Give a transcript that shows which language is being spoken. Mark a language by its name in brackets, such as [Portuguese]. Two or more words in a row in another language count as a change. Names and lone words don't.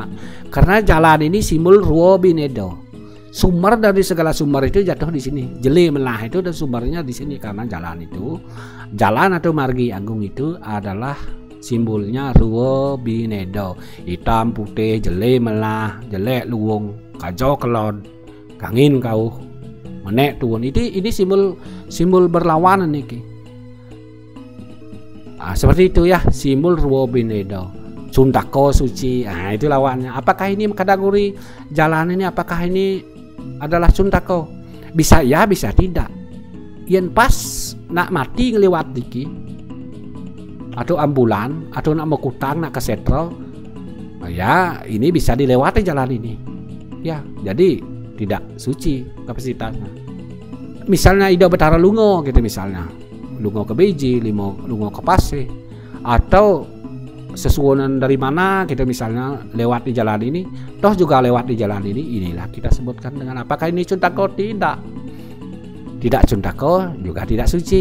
[Indonesian] Karena jalan ini simbol Ruo Binedo. Sumber dari segala sumber itu jatuh di sini. [Balinese] Jeli melah [Indonesian] itu dan sumbernya di sini, karena jalan itu, jalan atau margi agung itu adalah simbolnya Ruo Binedo. Hitam, putih, [Balinese] jeli melah, jelek luwung, kajau kelon, kangin kau, menek tuun. [Indonesian] Ini simbol berlawanan nih. Seperti itu ya, simbol Ruo Binedo. Suntako suci, itu lawannya. Apakah ini kategori jalan ini? Apakah ini adalah Suntako? Bisa ya, bisa tidak. [Balinese] Yen pas nak mati ngelewat diki, [Indonesian] atau ambulan, atau [Balinese] nak mau kutang, nak ke setro, [Indonesian] ya ini bisa dilewati jalan ini. Ya, jadi tidak suci kapasitasnya. Misalnya ida betara lungo gitu, misalnya lungo ke Beji, lungo ke Pasir, atau sesuonan dari mana kita misalnya lewat di jalan ini, toh juga lewat di jalan ini, inilah kita sebutkan dengan apakah ini Suntako? Tidak Suntako, juga tidak suci.